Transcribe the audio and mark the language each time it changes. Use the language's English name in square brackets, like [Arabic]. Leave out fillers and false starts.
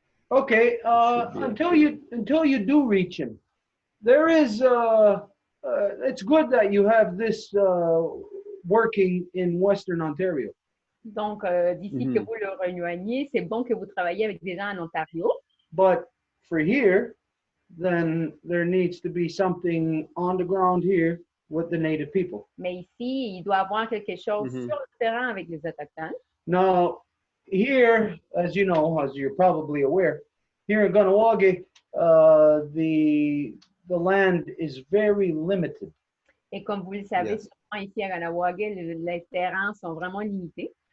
[English] Okay, until you do reach him, there is it's good that you have this working in Western Ontario. [French] Donc, d'ici que vous le rejoigniez, c'est bon que vous travaillez avec des gens en Ontario. [English] But for here, then there needs to be something on the ground here with the native people. [French] Mais ici, il doit y avoir quelque chose sur le terrain avec les Autochtones. [English] Now, here, as you know, as you're probably aware, here in Ganawagi, the land is very limited. [French] Et comme vous le savez, souvent ici à Ganawagi, les terrains sont vraiment limités.